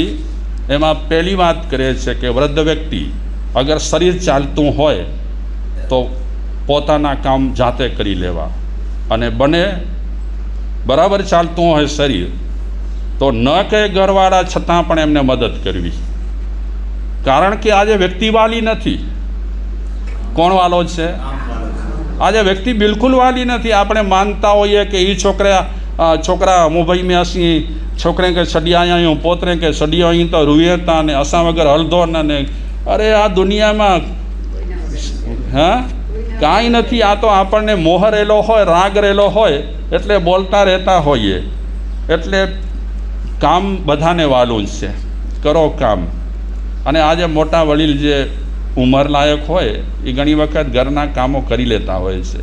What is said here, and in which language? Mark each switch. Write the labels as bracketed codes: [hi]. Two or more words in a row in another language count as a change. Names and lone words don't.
[gu] એમાં પહેલી વાત કરે છે કે વૃદ્ધ વ્યક્તિ અગર શરીર ચાલતું હોય તો પોતાના કામ જાતે કરી લેવા, અને બને બરાબર ચાલતું હોય શરીર તો ન કહે ઘરવાળા છતાં પણ એમને મદદ કરવી. કારણ કે આજે વ્યક્તિ વાલી નથી. કોણ વાલો છે? આજે વ્યક્તિ બિલકુલ વાલી નથી. આપણે માનતા હોઈએ કે એ છોકરા મુંબઈ [sd] में असीं छोकरे खे छॾी आया आहियूं, पोतरे खे छॾी आहियूं त रुए था ने असां वग़ैरह हलंदो न. [gu] અરે આ दुनियाમાં હા કાંઈ નથી. આ તો આપણને મોહ રહેલો હોય, રાગ રહેલો હોય એટલે બોલતા રહેતા હોઈએ. એટલે કામ બધાને વાલું જ છે, કરો કામ. અને આજે મોટા વડીલ જે ઉંમરલાયક હોય એ ઘણી વખત ઘરના કામો કરી લેતા હોય છે.